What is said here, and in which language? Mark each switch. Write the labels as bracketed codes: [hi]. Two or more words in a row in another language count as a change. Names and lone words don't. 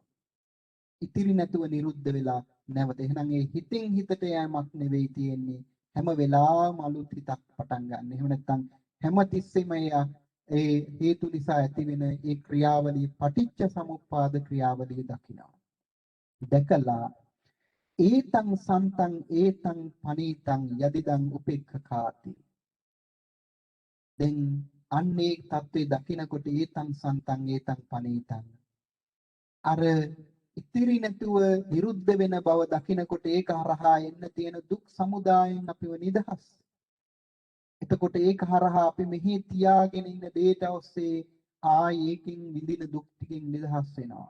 [si] ඉතිරි නැතුව නිරුද්ධ වෙලා නැවත. එහෙනම් ඒ හිතින් හිතට යෑමක් නෙවෙයි තියෙන්නේ. හැම වෙලාවම අලුත් හිතක් පටන් ගන්න. එහෙම නැත්නම් හැම තිස්සෙම ඒ හේතු නිසා ඇතිවෙන ඒ ක්‍රියාවලිය පටිච්ච සමුප්පාද ක්‍රියාවලිය දකිනවා. [pi] දැකලා ඒතං සන්තං ඒතං පනීතං යදිදං උපේක්ඛකාති. [si] දැන් අන්නේ தત્ත්වේ දකිනකොට [pi] ඒතං සන්තං ඒතං පනීතං [si] අර ඉතිරි නැතුව විරුද්ධ වෙන බව දකිනකොට ඒක හරහා එන්න තියෙන දුක් සමුදායෙන් අපිව නිදහස්. එතකොට ඒක හරහා අපි මෙහි තියාගෙන ඉන්න දේට ඔස්සේ ඒකින් විඳින දුක් ටිකෙන් නිදහස් වෙනවා.